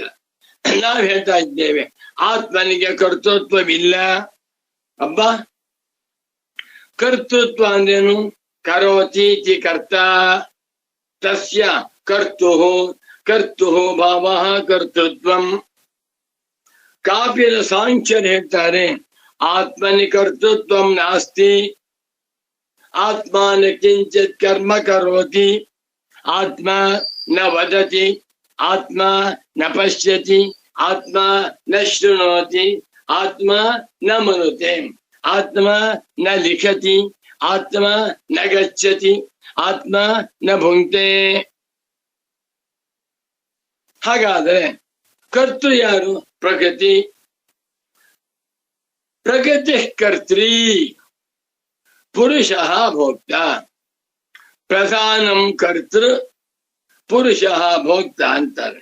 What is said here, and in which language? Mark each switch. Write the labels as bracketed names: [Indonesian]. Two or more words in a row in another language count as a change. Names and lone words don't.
[Kannada] ನಾವು ಹೇಳ್ತಾ ಇದ್ದೇವೆ ಆತ್ಮನಿಗೆ ಕರ್ತೃತ್ವವಿಲ್ಲ. ಅಬ್ಬಾ, ಕರ್ತೃತ್ವ ಅಂದ್ರೇನು? [Sanskrit] ಕರೋತೀತಿ ಕರ್ತ ತಸ್ಯ ಕರ್ತುಃ ಭಾವಃ ಕರ್ತೃತ್ವಂ. [Kannada] ಕಾಪಿಲ ಸಾಂಖ್ಯರು ಹೇಳ್ತಾರೆ [Sanskrit] ಆತ್ಮನಿ ಕರ್ತೃತ್ವಂ ನಾಸ್ತಿ, ಆತ್ಮನ ಕಿಂಚಿತ್ ಕರ್ಮ ಕರೋತಿ, ಆತ್ಮ ನ ವದತಿ, ಆತ್ಮ ನ ಪಶ್ಯತಿ, ಆತ್ಮ ನ ಶೃಣೋತಿ, ಆತ್ಮ ನ ಮನುತೆ, ಆತ್ಮ ನ ಲಿಖತಿ, ಆತ್ಮ ನ ಗಚ್ಚತಿ, ಆತ್ಮ ನ ಭುಂಕ್ತೆ. [Kannada] ಹಾಗಾದ್ರೆ ಕರ್ತೃ ಯಾರು? ಪ್ರಕೃತಿ. [Sanskrit] ಪ್ರಕೃತಿ ಕರ್ತ್ರಿ, ಪುರುಷಃ ಭೋಕ್ತ. ಪ್ರಧಾನಂ ಕರ್ತೃ, ಪುರುಷಃ ಭೋಕ್ತ ಅಂತಾರೆ.